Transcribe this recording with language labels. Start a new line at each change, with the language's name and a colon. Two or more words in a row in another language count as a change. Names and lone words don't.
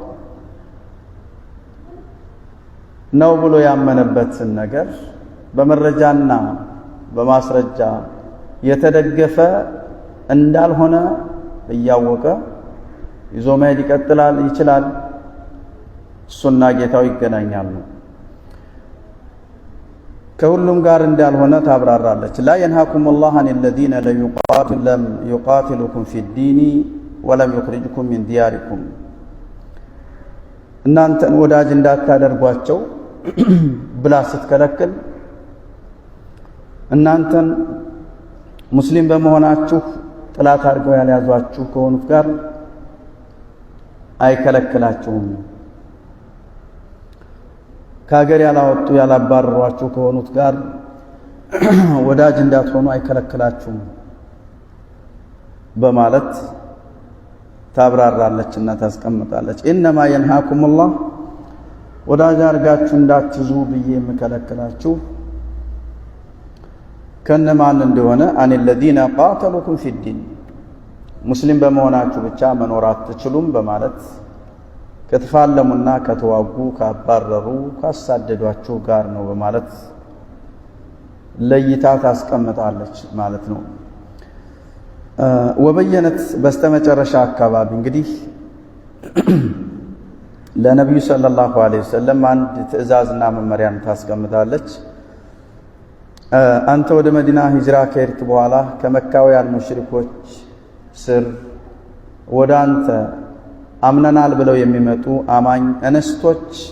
Amharic: ነው ብሎ ያመነበትን ነገር በመረጃና በማስረጃ የተደገፈ እንዳልሆነ እያወቀ ይዞ መሄድ ይችላል። እሱና ጌታው ይገናኛሉ። ከሁሉም ጋር እንዳልሆነ ታብራራለች።
Arabic: لا ينهاكم الله عن الذين لم يقاتلوكم في الدين ولم يخرجكم من دياركم
Amharic: እናንተን ወዳጅ እንዳታደርጓቸው ብላ ስትከለክል እናንተን ሙስሊም በመሆናችሁ ጥላት አድርገው ያልያዟችሁ ከሆኑት ጋር አይከለክላችሁም። ከሀገር ያላወጡ ያላባረሯችሁ ከሆኑት ጋር ወዳጅ እንዳትሆኑ አይከለክላችሁም በማለት ታብራራለችና ታስቀምጣለች።
Arabic: إنما ينهاكم الله
Amharic: ወዳጅ አድርጋችሁ እንዳትይዙ ብዬ የምከለክላችሁ ከነማን እንደሆነ አን
Arabic: الذين قاتلوكم في الدين
Amharic: ሙስሊም በመሆናችሁ ብቻ መኖር አትችሉም በማለት ከተፋለሙና ከተዋጉ ካባረሩ ካሳደዷችሁ ጋር ነው በማለት ለይታ ታስቀምጣለች ማለት ነው። ወበየነት በስተመጨረሻ አካባቢ እንግዲህ ለነብዩ
Arabic: صلى الله عليه وسلم
Amharic: አንድ ትዕዛዝና መመሪያን ታስቀምጣለች። አንተ ወደ መዲና ሂጅራ ከሄድክ በኋላ ከመካውያን ሙሽሪኮች ስር ወደ አንተ አምነናል ብለው የሚመጡ አማኝ እንስቶች